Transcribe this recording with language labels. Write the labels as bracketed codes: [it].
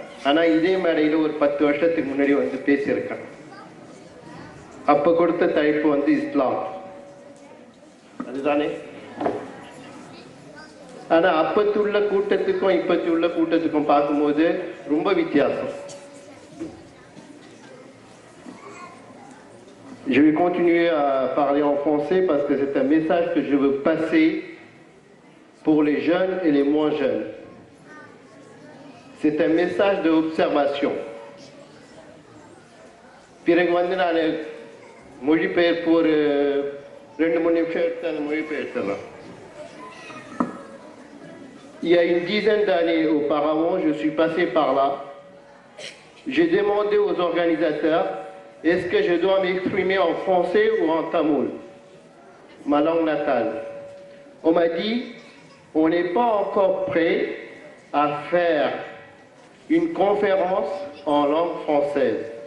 [ta] ஆனால் இதே மேடையில் ஒரு 10 வருஷத்துக்கு முன்னாடி பேசியிருக்கேன். அப்போ கொடுத்த தலைப்பு இஸ்லாம், அதுதானே. ஆனால் அப்பத்துள்ள கூட்டத்துக்கும் இப்பத்துள்ள கூட்டத்துக்கும் பார்க்கும்போது ரொம்ப வித்தியாசம். [fr] Je vais continuer à parler en français parce que c'est un message que je veux passer pour les jeunes et les moins jeunes. C'est un message d'observation. [ta] பிறகு நான் மொழிபெயர்ப்பு ஒரு 2-3 நிமிஷம் எடுத்து அந்த மொழிபெயர்த்தலாம். [fr] Il y a une dizaine d'années auparavant, je suis passé par là. J'ai demandé aux organisateurs, est-ce que je dois m'exprimer en français ou en tamoul, ma langue natale? On m'a dit, on n'est pas encore prêt à faire une conférence en langue française.